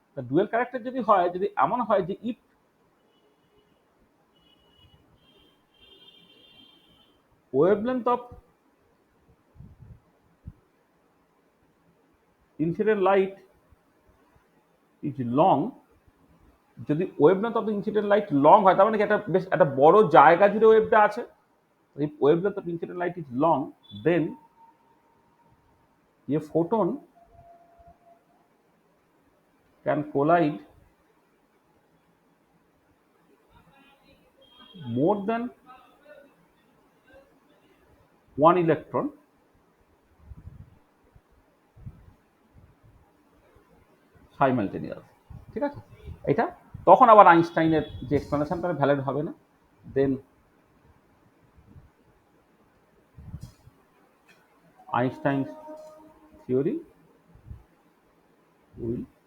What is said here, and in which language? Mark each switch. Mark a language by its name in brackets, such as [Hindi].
[Bangla] Dual character যদি হয়, যদি এমন হয় যে [English] if wavelength of incident light is long, [Bangla] যদি [English] wavelength of the incident light long [Bangla] হয়, তার মানে কি একটা বেশ একটা বড় জায়গা জুড়ে ওয়েভটা আছে। [English] if wavelength of incident light is long, then a photon can collide more than one electron simultaneously। [Bangla] ঠিক আছে? এটা তখন আবার আইনস্টাইনের যে এক্সপ্লেনেশনটা ভ্যালিড হবে না। [English] then Einstein's theory will